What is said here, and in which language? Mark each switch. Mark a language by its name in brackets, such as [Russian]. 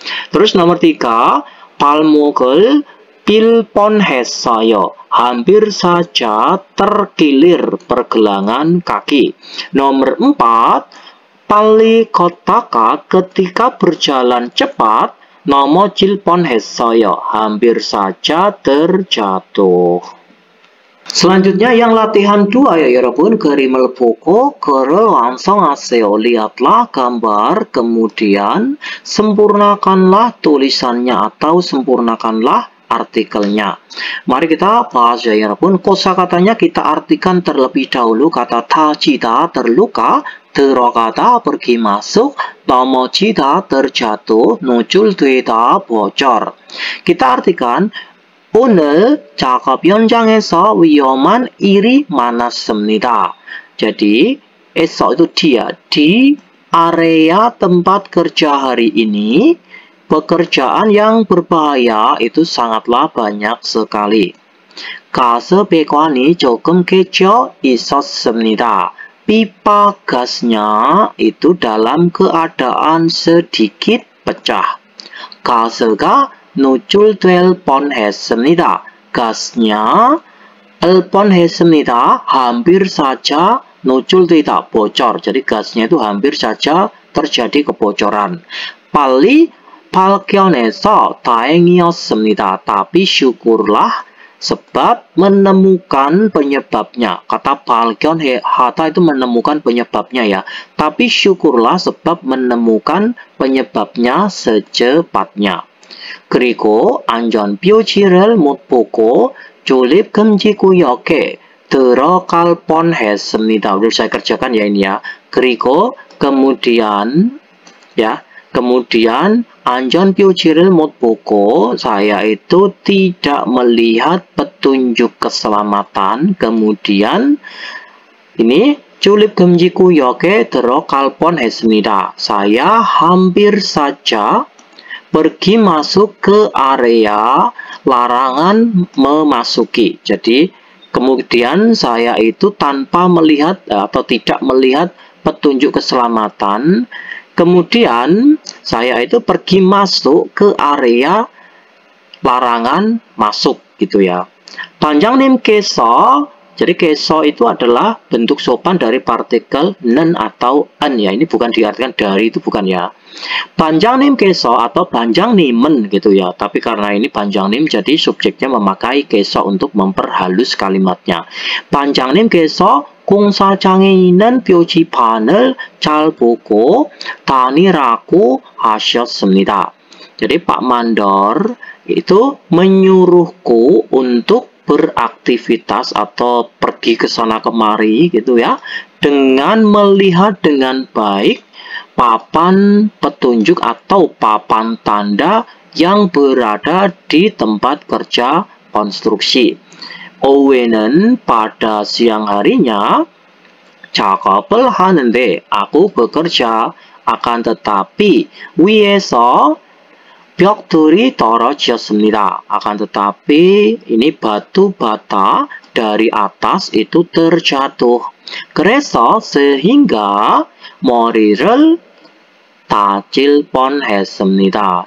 [Indonesian] Terus nomor 3, [Korean] 발목을 빌 뻔했어요. [Indonesian] Hampir saja terkilir pergelangan kaki. Nomor 4, [Korean] 빨리 걷다가 [Indonesian] ketika berjalan cepat [Korean] 넘어질 뻔했어요. [Indonesian] Hampir saja terjatuh. Selanjutnya yang latihan 2 ya [Korean] 여러분. 그림을 보고 글을 완성하세요. [Indonesian] Lihatlah gambar, kemudian sempurnakanlah tulisannya atau sempurnakanlah artikelnya. Mari kita bahas ya [Korean] 여러분. [Indonesian] kosakatanya kita artikan terlebih dahulu. Kata 다치다 terluka, 들어가다 pergi masuk, 넘어지다 terjatuh, 노출되다 bocor. Kita artikan [Korean] 오늘 작업 현장에서 위험한 일이 많았습니다. [Indonesian] Jadi, esok itu dia. Di area tempat kerja hari ini, pekerjaan yang berbahaya itu sangatlah banyak sekali. [Korean] 가스 배관이 조금 깨져 있었습니다. [Indonesian] Pipa gasnya itu dalam keadaan sedikit pecah. [Korean] 가스가 노출될 뻔했습니다. [Indonesian] Gasnya [Korean] 뻔했습니다. [Indonesian] Hampir saja 노출되다 bocor. Jadi gasnya itu hampir saja terjadi kebocoran. [Korean] 빨리 발견해서 다행이었습니다. [Indonesian] Tapi syukurlah sebab menemukan penyebabnya. Kata 발견하다 itu menemukan penyebabnya ya. Tapi syukurlah sebab menemukan penyebabnya secepatnya. [Korean] 그리고 안전표지를 못 보고 출입금지구역에 들어갈 뻔했습니다. [Indonesian] Udah saya kerjakan ya ini ya. [Korean] 그리고 [Indonesian] kemudian ya, kemudian [Korean] 안전표지를 못 보고 [Indonesian] saya itu tidak melihat petunjuk keselamatan. Kemudian ini [Korean] 출입금지구역에 들어갈 뻔했습니다. [Indonesian] Saya hampir saja pergi masuk ke area larangan memasuki. Jadi kemudian saya itu tanpa melihat atau tidak melihat petunjuk keselamatan. Kemudian saya itu pergi masuk ke area larangan masuk gitu ya. [Korean] 반장님께서, [Indonesian] jadi keso itu adalah bentuk sopan dari partikel nen atau en ya. Ini bukan diartikan dari, itu bukan ya. [Korean] 반장님께서 [Indonesian] atau [Korean] 반장님은 [Indonesian] gitu ya. Tapi karena ini 반장님 jadi subjeknya memakai keso untuk memperhalus kalimatnya. [Korean] 반장님께서 공사장에 있는 표지판을 잘 보고 다니라고 하셨습니다. [Indonesian] Jadi Pak Mandor itu menyuruhku untuk beraktivitas atau pergi ke sana kemari gitu ya, dengan melihat dengan baik papan petunjuk atau papan tanda yang berada di tempat kerja konstruksi. [Korean] 오후에는 [Indonesian] pada siang harinya [Korean] 작업을 하는데 [Indonesian] aku bekerja, akan tetapi [Korean] 위에서 벽돌이 떨어졌습니다. [Indonesian] Akan tetapi ini batu bata dari atas itu terjatuh. [Korean] 그래서 [Indonesian] sehingga [Korean] 머리를 다칠 뻔했습니다.